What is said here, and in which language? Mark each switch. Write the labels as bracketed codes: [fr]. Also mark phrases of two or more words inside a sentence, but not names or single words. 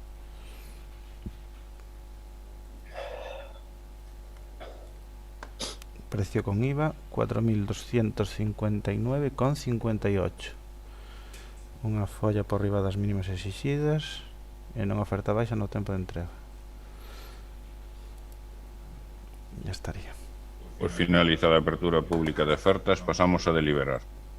[es] Precio con IVA 4.259,58. [gl] Unha folla por riba das mínimas exixidas e non oferta baixa no tempo de entrega. [es] Ya estaría. [gl] Pues finalizada a apertura pública de ofertas, pasamos a deliberar.